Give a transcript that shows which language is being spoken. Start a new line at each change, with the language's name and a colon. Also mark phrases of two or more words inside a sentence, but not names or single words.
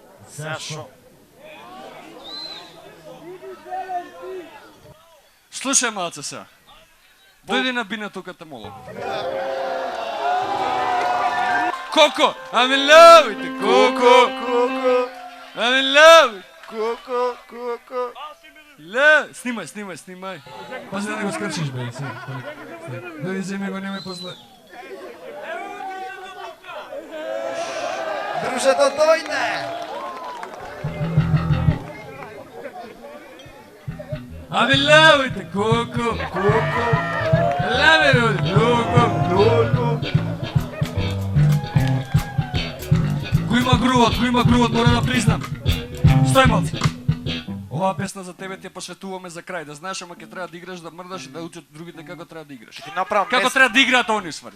Macedonian: Зашо? Слушай, малце сега. Дојди на бина тука те молам. Коко,
English: I'm in love with you, Коко. I'm in love. Коко. Love.
Macedonian: Снимај. Пази да не го скрчиш, бе. Дојди, вземи го, немај после. Друже, да дојде!
English: I'm in love with you, Коко. Love you, Коко.
Macedonian: Кој има грувот, мора да признам. Стој малце. Оваа песна за тебе ти ја посветуваме за крај, да знаеш, ама ќе треба да играш, да мрдаш и да учат другите како треба да играш. Ти направам Како треба да играат они ствари.